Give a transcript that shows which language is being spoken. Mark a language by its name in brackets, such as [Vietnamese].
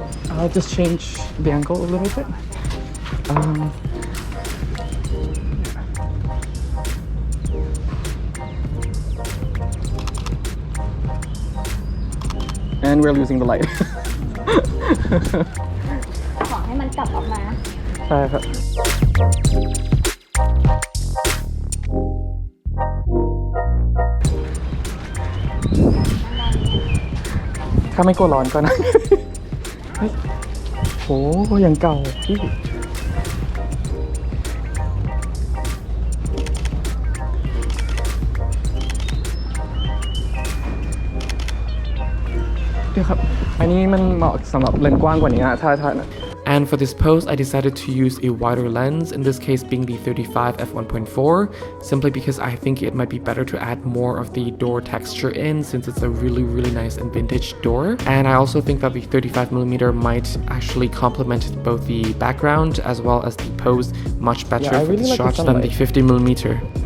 [English] I'll just change the angle a little bit. And we're losing the light. [Thai] ขอให้มันกลับออกมา ใช่ครับถ้าไม่กลัวร้อนก็นะ เฮ้ยโหยังเก่าพี่เดี๋ยวครับอันนี้มันเหมาะสำหรับเลนส์กว้างกว่านี้นะถ้า [English] And for this pose, I decided to use a wider lens, in this case being the 35 f1.4, simply because I think it might be better to add more of the door texture in, since it's a really nice and vintage door. And I also think that the 35mm might actually complement both the background as well as the pose much better for the shots than the 50mm.